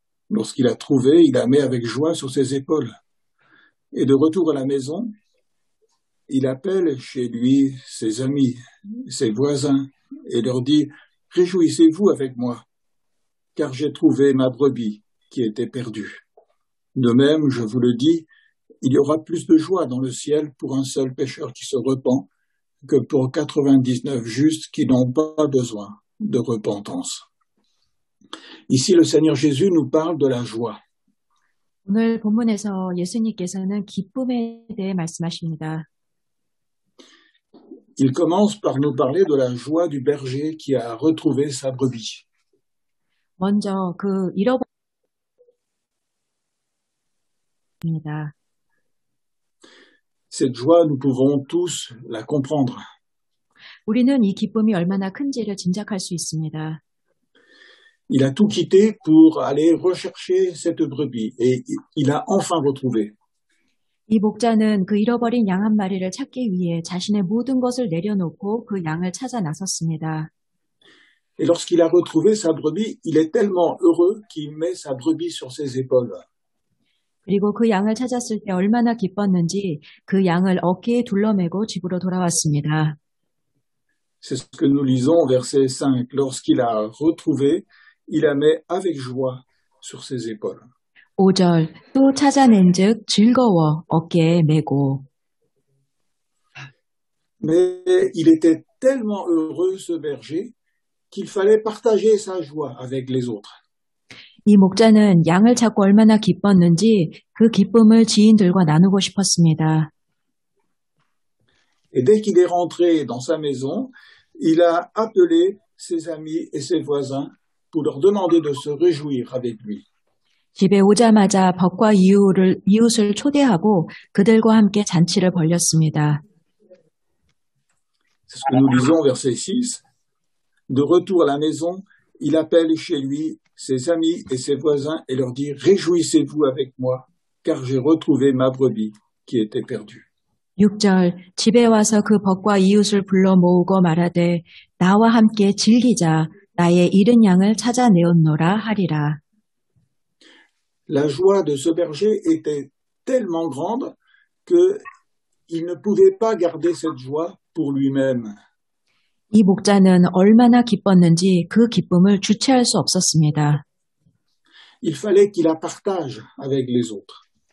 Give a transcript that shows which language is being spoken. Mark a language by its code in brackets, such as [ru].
[fr] Lorsqu'il a trouvé, il la met avec joie sur ses épaules. Et de retour à la maison, il appelle chez lui ses amis, ses voisins, et leur dit « Réjouissez-vous avec moi, car j'ai trouvé ma brebis qui était perdue. De même, je vous le dis, il y aura plus de joie dans le ciel pour un seul pécheur qui se repent que pour 99 justes qui n'ont pas besoin de repentance. » Ici, le Seigneur Jésus nous parle de la joie. [ko] 오늘 본문에서 예수님께서는 기쁨에 대해 말씀하십니다. [fr] Il commence par nous parler de la joie du berger qui a retrouvé sa brebis. [ko] 먼저 그 잃어버립니다. [fr] Cette joie, nous pouvons tous la comprendre. [ko] 우리는 이 기쁨이 얼마나 큰지를 짐작할 수 있습니다. [fr] Il a tout quitté pour aller rechercher cette brebis et il a enfin retrouvé. [ko] 이 목자는 그 잃어버린 양 한 마리를 찾기 위해 자신의 모든 것을 내려놓고 그 양을 찾아 나섰습니다. [fr] Et lorsqu'il a retrouvé sa brebis, il est tellement heureux qu'il met sa brebis sur ses épaules. [ko] 그리고 그 양을 찾았을 때 얼마나 기뻤는지 그 양을 어깨에 둘러매고 집으로 돌아왔습니다. [fr] C'est ce que nous lisons au verset 5. Lorsqu'il a retrouvé, il la met avec joie sur ses épaules. [ko] 5절 또 찾아낸즉 즐거워 어깨에 메고. [fr] Mais il était tellement heureux, ce berger, qu'il fallait partager sa joie avec les autres. [ko] 이 목자는 양을 찾고 얼마나 기뻤는지 그 기쁨을 지인들과 나누고 싶었습니다. [fr] Et dès qu'il est rentré dans sa maison, il a appelé ses amis et ses voisins pour leur demander de se réjouir avec lui. [ko] 집에 오자마자 벗과 이웃을 초대하고 그들과 함께 잔치를 벌였습니다. [fr] C'est ce que nous lisons, verset 6. De retour à la maison, il appelle chez lui ses amis et ses voisins et leur dit « Réjouissez-vous avec moi, car j'ai retrouvé ma brebis qui était perdue. » [ko] 6절 집에 와서 그 벗과 이웃을 불러 모으고 말하되 나와 함께 즐기자 나의 잃은 양을 찾아내었노라 하리라. [fr] La joie de ce berger était tellement grande qu'il ne pouvait pas garder cette joie pour lui-même. [ko] 이 목자는 얼마나 기뻤는지 그 기쁨을 주체할 수 없었습니다. [fr] Il fallait qu'il la partage avec les autres.